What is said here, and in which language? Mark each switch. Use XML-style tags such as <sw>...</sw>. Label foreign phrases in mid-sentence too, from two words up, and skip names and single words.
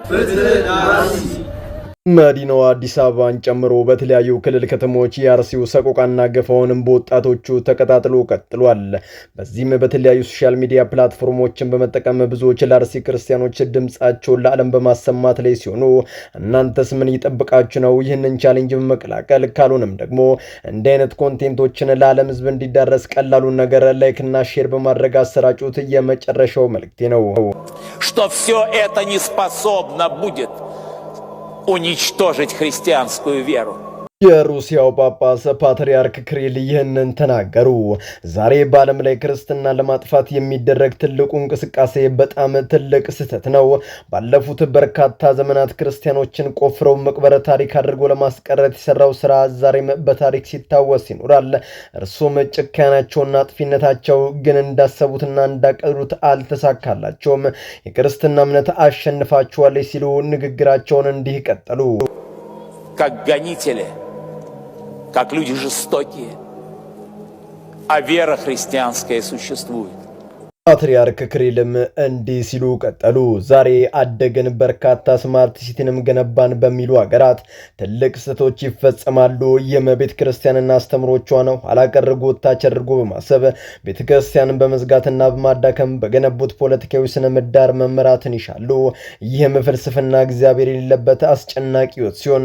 <am>መዲናዋ አዲስ አበባን ጨምሮ በተለያዩ ክልል ከተሞች የአርሲው ሰቆቃና ገፋውንም በወጣቶቹ ተቀጣጥሎ ቀጥሏል። በዚህም በተለያዩ</am> <en>social media</en> <am>ፕላትፎርሞችን በመጠቀም ብዙዎች ለአርሲ ክርስቲያኖች ድምጻቸውን ለዓለም በማሰማት ላይ ሲሆኑ እናንተስ ምን ይጠብቃችሁ ነው? ይህንን ቻሌንጅ በመቀላቀል ካልሆነም ደግሞ እንደ አይነት ኮንቴንቶችን ለዓለም ሕዝብ እንዲዳረስ ቀላሉን ነገር ላይክና ሼር በማድረግ አሰራጩት የመጨረሻው መልእክቴ ነው።</am> <ru>Что все это не способно будет уничтожить христианскую веру.</ru> <am>የሩሲያው ጳጳስ ፓትርያርክ ክሪል ይህንን ተናገሩ። ዛሬ በዓለም ላይ ክርስትና ለማጥፋት የሚደረግ ትልቁ እንቅስቃሴ በጣም ትልቅ ስህተት ነው። ባለፉት በርካታ ዘመናት ክርስቲያኖችን ቆፍረው መቅበር ታሪክ አድርጎ ለማስቀረት የሰራው ስራ ዛሬም በታሪክ ሲታወስ ይኖራል። እርሱም ጭካኔያቸውና አጥፊነታቸው ግን እንዳሰቡትና እንዳቀዱት አልተሳካላቸውም። የክርስትና እምነት አሸንፋቸዋለች ሲሉ ንግግራቸውን እንዲህ ቀጠሉ።</am> <ru>Как гонители, как люди жестокие, а вера христианская существует.</ru> <am>ፓትርያርክ ክሪልም እንዲህ ሲሉ ቀጠሉ። ዛሬ አደግን በርካታ ስማርት ሲቲንም ገነባን በሚሉ ሀገራት ትልቅ ስህተቶች ይፈጸማሉ። ይህም ቤተ ክርስቲያንና አስተምሮቿ ነው ኋላቀር ጎታች አድርጎ በማሰብ ቤተ ክርስቲያንን በመዝጋትና በማዳከም በገነቡት ፖለቲካዊ ስነ ምህዳር መመራትን ይሻሉ። ይህም ፍልስፍና እግዚአብሔር የሌለበት አስጨናቂ ሕይወት ሲሆን</am>